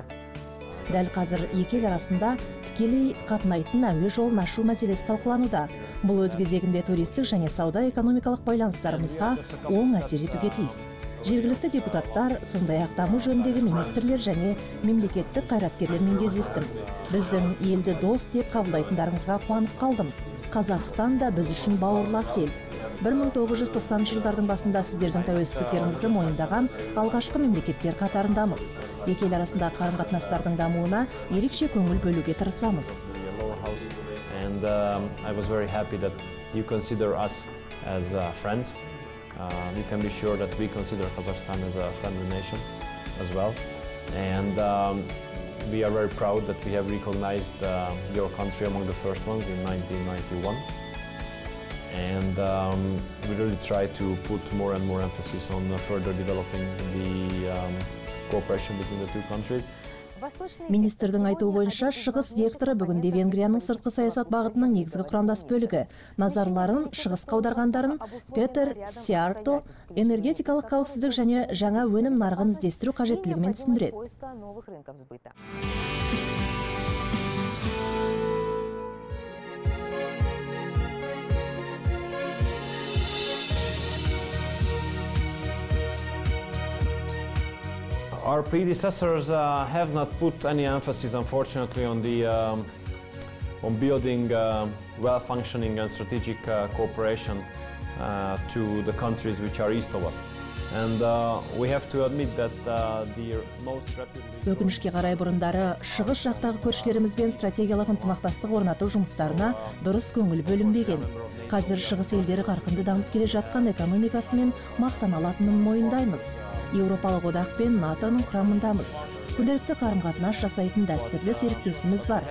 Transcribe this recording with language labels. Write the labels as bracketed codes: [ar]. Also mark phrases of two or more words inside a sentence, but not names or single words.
[kk] Дәл қазір екі ел арасында тікелей қатынайтын әуе жолын ашу мәселесі талқылануда. Бұл өз кезегінде туристік және сауда-экономикалық байланыстарымызға оң әсер етуге тиіс. Жергілікті депутаттар, сондай-ақ даму жөніндегі министрлер және мемлекеттік қайраткерлермен кездестім. Біздің елді дос деп қабылдайтындарыңызға қуанып қалдым. Қазақстан да біз үшін бауырлас ел. 1990 жылдардың басында сіздердің тәуелсіздіктеріңізді мойындаған алғашқы мемлекеттер қатарындамыз. Екі ел арасында қарым-қатынастардың дамуына ерекше көңіл бөлуге тырысамыз. [en] And I was very happy that you consider us as friends. You can be sure that we consider Kazakhstan as a friendly nation as well. And we are very proud that we have recognized your country among the first ones in 1991. And we really try to put more and more emphasis on further developing the cooperation between the two countries. [kk] Министрдің айтуы бойынша шығыс векторы бүгінде Венгрияның сыртқы саясат бағытының негізгі құрамдас бөлігі. Назарларын шығысқа аударғандарын Петер Сиярто энергетикалық қауіпсіздік және жаңа өнім нарығын іздестіру қажеттілігімен түсіндіреді. [en] Our predecessors have not put any emphasis, unfortunately, on building well-functioning and strategic cooperation to the countries which are east of us. And we have to admit that the most rapidly... [kk] Өкінішке қарай бұрындары шығыс жақтағы көршілерімізбен стратегиялық ынтымақтастық орнату жұмыстарына дұрыс көңіл бөлінбеген. Қазір шығыс елдері қарқынды дамып келе жатқан экономикасымен мақтана алатынын мойындаймыз. Еуропалық одақ пен НАТОның құрамындамыз. Күнделікті қарым-қатынас жасайтын дәстүрлі серіктесіміз бар.